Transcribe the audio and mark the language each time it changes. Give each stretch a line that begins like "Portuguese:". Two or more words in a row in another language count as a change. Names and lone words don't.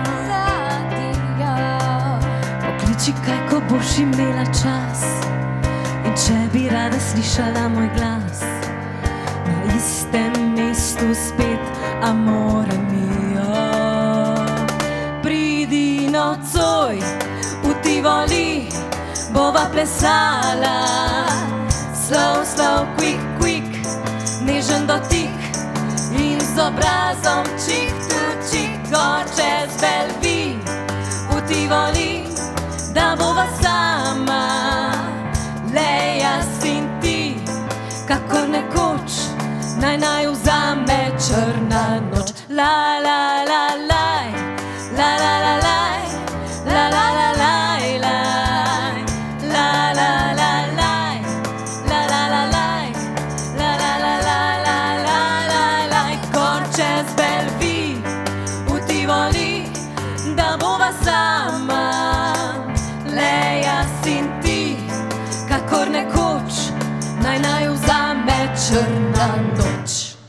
Slovenian: Pokliči kaj, ko boš imela čas, in če bi rada slišala moj glas, na istem mestu spet
Italian: amore mio.
Slovenian: Pridi nocoj v Tivoli, bova plesala,
English: slow, slow, quick, quick,
Slovenian: nežen dotik in z obrazom čik tu čik gor čez Belvi. V Tivoli, da bova sama, le jaz in ti, kakor nekoč, naj vzame črna noč. La la la laj, la la la laj, la la la laj, laj, la la la laj, la la la laj, la la la la la la la laj, gor čez Belvi. V Tivoli, da bova sama, le jaz in ti, kakor nekoč, naj vzame črna noč.